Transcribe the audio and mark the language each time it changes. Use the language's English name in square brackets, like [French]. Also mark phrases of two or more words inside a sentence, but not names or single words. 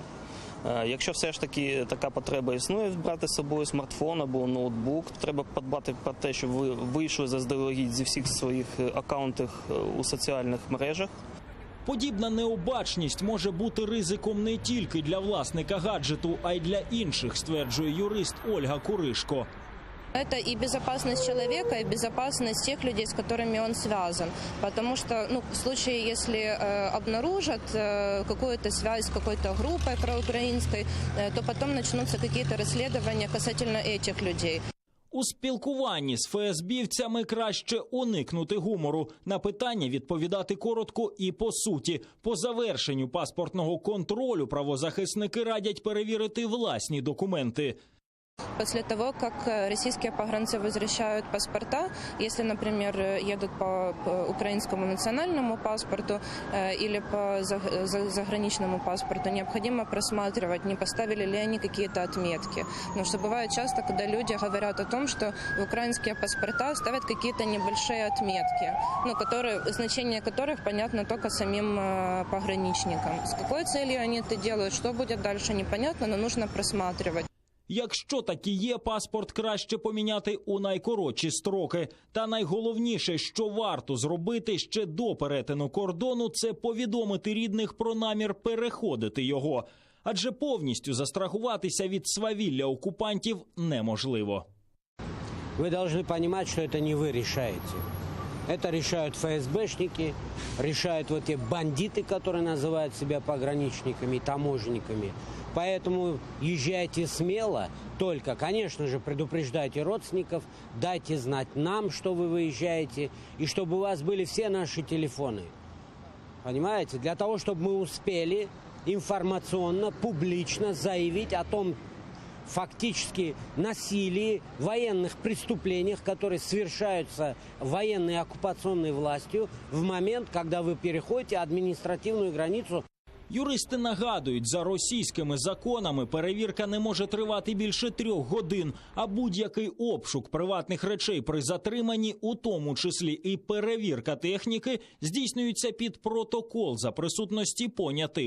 [Ukrainian] Якщо все ж таки така потреба існує, брати з собою смартфон або ноутбук, треба подбати про те, щоб ви вийшли заздалегідь зі всіх своїх акаунтів у соціальних мережах. Подібна необачність може бути ризиком не тільки для власника гаджету, а й для інших, стверджує юрист Ольга Куришко. [Russian] Это и безопасность человека, и безопасность тех людей, с которыми он связан. Потому что, в случае, если обнаружат какую-то связь с какой-то группой проукраинской, то потом начнутся какие-то расследования касательно этих людей. [Ukrainian] У спілкуванні з ФСБівцями краще уникнути гумору. На питання відповідати коротко і по суті. По завершенню паспортного контролю правозахисники радять перевірити власні документи. [Russian] После того, как российские погранцы возвращают паспорта, если, например, едут по украинскому национальному паспорту или по заграничному паспорту, необходимо просматривать, не поставили ли они какие-то отметки. Потому что бывает часто, когда люди говорят о том, что в украинские паспорта ставят какие-то небольшие отметки, значение которых понятно только самим пограничникам. С какой целью они это делают, что будет дальше, непонятно, но нужно просматривать. [Ukrainian] Якщо таки є, паспорт краще поміняти у найкоротші строки. Та найголовніше, що варто зробити ще до перетину кордону – це повідомити рідних про намір переходити його. Адже повністю застрахуватися від свавілля окупантів неможливо. Ви повинні розуміти, що це не ви вирішуєте. [Russian] Это решают ФСБшники, решают вот те бандиты, которые называют себя пограничниками и таможенниками. Поэтому езжайте смело, только, конечно же, предупреждайте родственников, дайте знать нам, что вы выезжаете, и чтобы у вас были все наши телефоны. Понимаете? Для того, чтобы мы успели информационно, публично заявить о том, фактически насилии, военных преступлениях, которые совершаются военной оккупационной властью в момент, когда вы переходите административную границу. [Ukrainian] Юристи нагадують, за російськими законами перевірка не може тривати більше 3 годин, а будь-який обшук приватних речей при затриманні, у тому числі і перевірка техніки, здійснюється під протокол за присутності понятих.